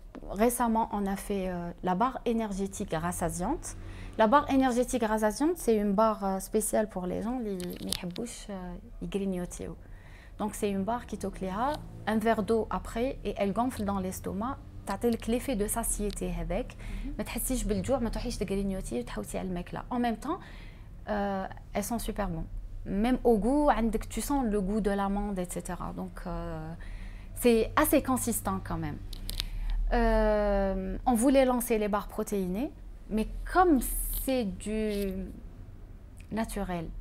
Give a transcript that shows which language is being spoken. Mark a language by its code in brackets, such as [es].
[fr] Récemment, on a fait la barre énergétique rassasiante. La barre énergétique rassasiante, c'est une barre spéciale pour les gens qui grignotent. Donc, c'est une barre qui tocle un verre d'eau après et elle gonfle dans l'estomac. [ar] تعطي لك [fr] l'effet de satiété [ar] هذاك ما تحسيش بالجوع ما تروحيش تغرينيوتي وتحوسي على الماكله. [fr] En même temps, elles sont super bonnes. Même au goût, tu sens le goût de l'amande, etc. Donc, c'est assez consistant quand même. On voulait lancer les barres protéinées, mais comme c'est du naturel,